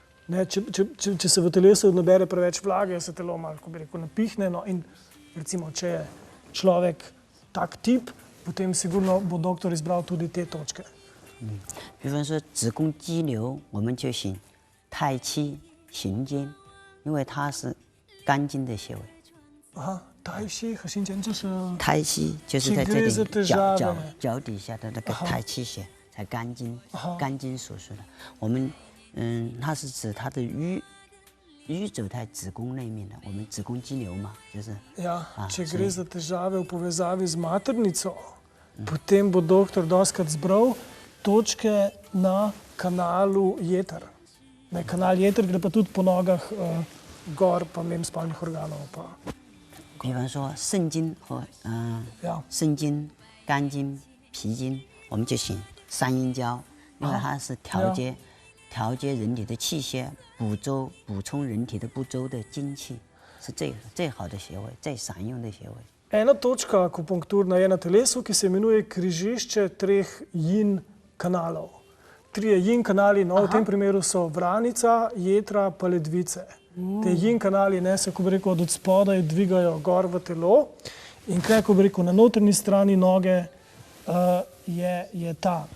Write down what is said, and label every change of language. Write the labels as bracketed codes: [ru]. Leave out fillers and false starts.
[sl] Če se v telesu nabere preveč vlage, se telo malo, ko bi rekel, napihne. No, in recimo, če je človek tak tip, potem sigurno bo doktor izbral tudi te točke. [zh] 比方说子宫肌瘤，我们就选太溪、行间，因为它是肝经的穴位。太溪和行间就是太溪就是在这里脚底下的那个太溪穴，在肝经所属的。我们它是指它的瘀走在子宫内面的，我们子宫肌瘤嘛，就是。 [sl] Ja, če gre za težave v povezavi z maternico, potem bo doktor dostikrat zbral točke na kanalu jeter. Ne, kanal jeter gre pa tudi po nogah gor, pa mem spalnih organov. Pa. [zh] 比方说肾经和肾经、肝经、脾经，我们就选三阴交，因为它是调节人体的气血，补充人体的不周的精气，是最好的穴位，最常用的穴位。 [sl] Ena točka akupunkturna je na telesu, ki se imenuje križišče treh yin kanalov. Trije yin kanali, no, v tem primeru so vranica, jetra pa ledvice. Te yin kanali se, ko bi rekel, od spodaj dvigajo gor v telo in kaj, ko bi rekel, na notranji strani noge je ta.